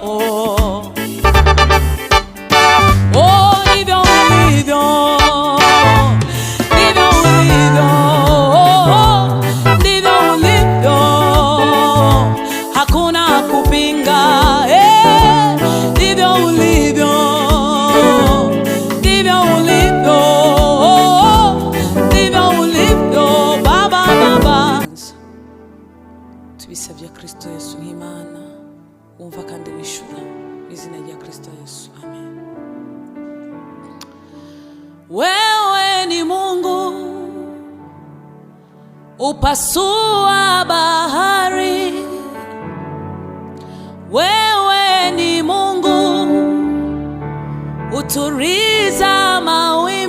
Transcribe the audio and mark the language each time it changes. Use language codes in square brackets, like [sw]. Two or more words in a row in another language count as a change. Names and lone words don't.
[sw] Oh, ndivyo ulivyo, ndivyo ulivyo, ndivyo ulivyo, hakuna kupinga. Ndivyo ulivyo, ndivyo ulivyo, ndivyo ulivyo Baba, Baba. [rw] Tubisabye Kristo Yesu nk'Imana, wumva kandi wishura izina rya Kristo Yesu, amen. [sw] Wewe ni Mungu upasua bahari. Wewe ni Mungu uturiza mawimbi.